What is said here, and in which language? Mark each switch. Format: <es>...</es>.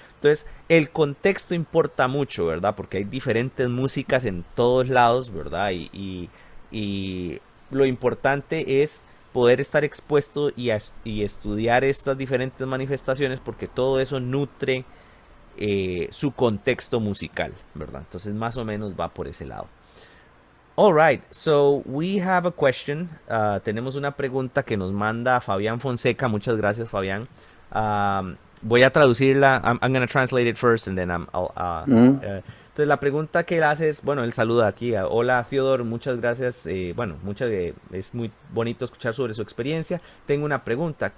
<es>Entonces el contexto importa mucho, verdad, porque hay diferentes músicas en todos lados, verdad, y lo importante es poder estar expuesto y estudiar estas diferentes manifestaciones, porque todo eso nutre su contexto musical, ¿verdad? Entonces más o menos va por ese lado.</es> <en>All right, so we have a question.</en> <es>Tenemos una pregunta que nos manda Fabián Fonseca. Muchas gracias, Fabián. Voy a traducirla.</es> <en>I'm going to translate it first and then</en> <es>entonces la pregunta que él hace es, bueno, él saluda aquí. Hola, Theodor, muchas gracias. Bueno, es muy bonito escuchar sobre su experiencia. Tengo una pregunta.</es>